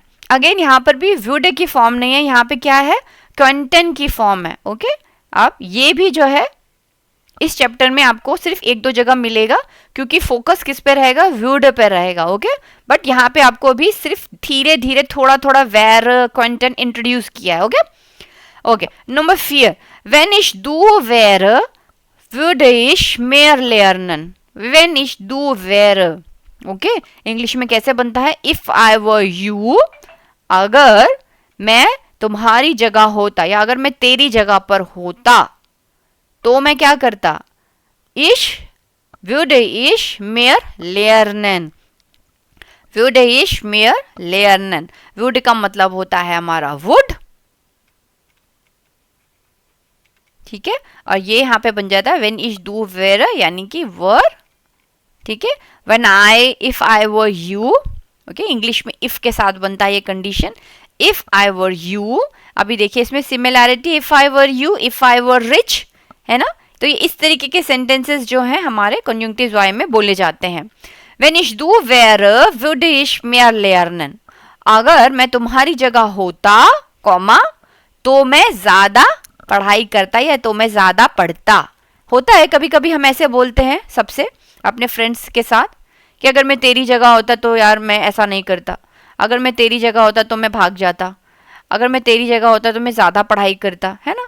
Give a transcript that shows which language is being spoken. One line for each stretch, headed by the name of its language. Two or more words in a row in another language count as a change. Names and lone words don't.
Hindi: अगेन यहाँ पर भी वुड की फॉर्म नहीं है, यहाँ पे क्या है, कंटेंट की फॉर्म है। ओके, अब ये भी जो है इस चैप्टर में आपको सिर्फ 1-2 जगह मिलेगा, क्योंकि फोकस किस पे रहेगा, वुड पे रहेगा।
English: okay, but
Hindi: यहाँ पे आपको भी सिर्फ धीरे धीरे थोड़ा थोड़ा वेर
English: content introduce
Hindi: किया है। ओके ओके, नंबर 4,
German: wenn ich du wäre würde ich mehr lernen, wenn ich du wäre,
Hindi: ओके, इंग्लिश में कैसे बनता है?
English: if I were you,
Hindi: अगर मैं तुम्हारी जगह होता या अगर मैं तेरी जगह पर होता तो मैं क्या करता?
German: Ich würde ich mehr lernen, würde ich mehr lernen, würde ich mehr lernen।
Hindi: would का मतलब होता है हमारा would, ठीक है, और ये यहाँ पे बन जाता है when
German: ich du wäre
Hindi: यानी कि were, ठीक है।
English: when I if I were you, ओके,
Hindi: इंग्लिश में if के साथ बनता है ये कंडीशन,
English: if I were you।
Hindi: अभी देखिए इसमें सिमिलैरिटी,
English: if I were you, if I were rich,
Hindi: है ना। तो ये इस तरीके के सेंटेंसेस जो हैं हमारे कंजंक्टिव वाई में बोले जाते हैं।
German: Wenn ich du wäre, würde ich mehr lernen।
Hindi: अगर मैं तुम्हारी जगह होता, कॉमा, तो मैं ज्यादा पढ़ाई करता या तो मैं ज्यादा पढ़ता। होता है कभी कभी हम ऐसे बोलते हैं सबसे, अपने फ्रेंड्स के साथ, कि अगर मैं तेरी जगह होता तो यार मैं ऐसा नहीं करता, अगर मैं तेरी जगह होता तो मैं भाग जाता, अगर मैं तेरी जगह होता तो मैं ज्यादा पढ़ाई करता, है ना।